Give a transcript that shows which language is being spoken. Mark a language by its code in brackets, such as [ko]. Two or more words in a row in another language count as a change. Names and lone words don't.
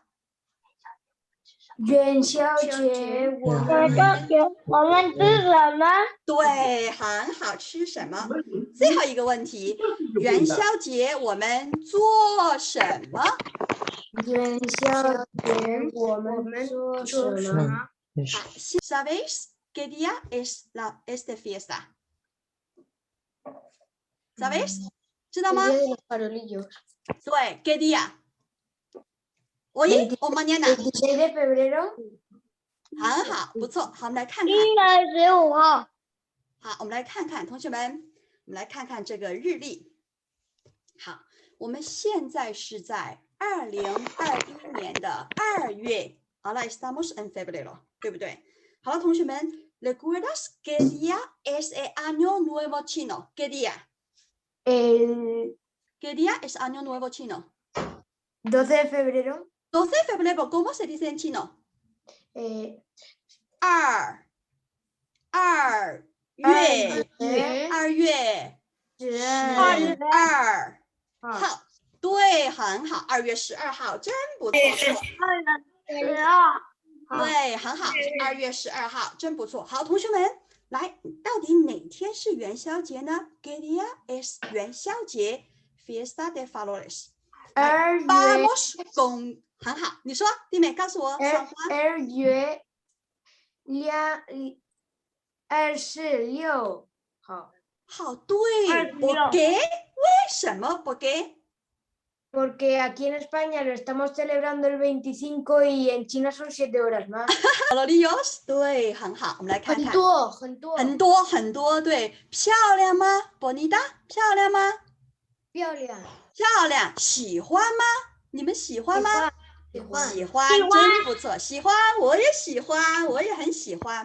[zh] 元宵节我们吃什么？对，很好，吃什么？最后一个问题，元宵节我们做什么？元宵节我们做什么？ [es] ¿Sabéis qué día es esta fiesta? ¿Sabéis? [zh] 知道吗？ [es] El día de los farolillos. 对 ¿qué día? ¿Hoy o mañana? 26 de febrero. [zh] 很好，不错。好，我们来看看。应该15号。好，我们来看看，同学们，我们来看看这个日历。好，我们现在是在2021年的2 月。 [es] Ahora estamos en febrero， [zh] 对不对？好了，同学们 [es] ，¿recuerdas qué día es el año nuevo chino? ¿Qué día? El ¿Qué día es año nuevo chino? 12 de febrero. 12 de febrero, ¿cómo se dice en chino? [zh] 2 月月 2月 12 12 号。号，对，很好，2月12号，真不错。对，很好，2月12号，真不错。好，同学们，来，到底哪天是元宵节呢 ？ [es] ¿Qué día es 元宵节 ？Fiesta de Faroles。 [zh] 2月 [es] Vamos con， [zh] 很好，你说，弟妹告诉我，双花。 2月26号。 [es] 好，对 ¿por qué？ 为什么 ¿por qué？ Porque aquí en España lo estamos celebrando el 25 y en China son 7 horas más. Farolillos， [zh] 对，很好，我们来看看。很多很多，对，漂亮吗 ？Bonita， 漂亮吗？漂亮，喜欢吗？你们喜欢吗？喜欢，真不错，喜欢，我也喜欢，我也很喜欢。